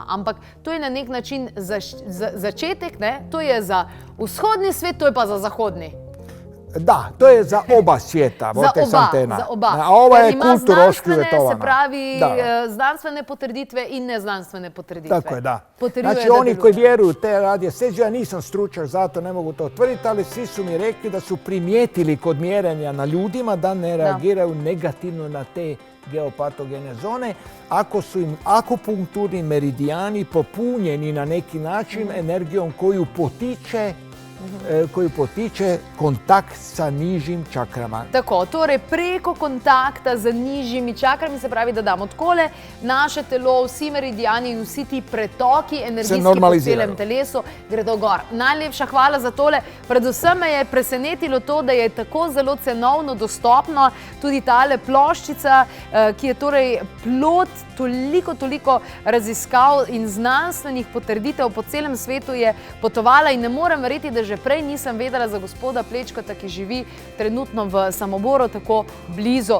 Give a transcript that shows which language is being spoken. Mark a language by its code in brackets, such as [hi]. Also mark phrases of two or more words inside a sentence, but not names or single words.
[sl] Ampak to je na nek način začetek, ne? To je za vzhodni svet, to je pa za zahodni. [hr] Da, to je za oba svijeta, Vortex antena. Za oba. A ova je kulturoški uvjetovana. [sl] Se pravi, znanstvene potrditve in neznanstvene potrditve. [hr] Tako je, da. Znači, oni koji vjeruju te radijestezije, ja nisam stručnjak, zato ne mogu to tvrditi, ali svi su mi rekli da su primijetili kod mjerenja na ljudima da ne reagiraju negativno na te geopatogene zone, ako su im akupunkturni meridijani popunjeni na neki način energijom koju potiče kontakt sa nižjim čakrama. [sl] Tako, torej preko kontakta z nižjimi čakrami, se pravi, da damo takole, naše telo, vsi meridijani in vsi ti pretoki energijski po celem telesu gredo gor. Najlepša hvala za tole. Predvsem me je presenetilo to, da je tako zelo cenovno dostopno tudi tale ploščica, ki je torej plod toliko raziskav in znanstvenih potrditev po celem svetu je potovala in ne morem verjeti, da že prej nisem vedela za gospoda Plečkota, ki živi trenutno v Samoboru, tako blizu.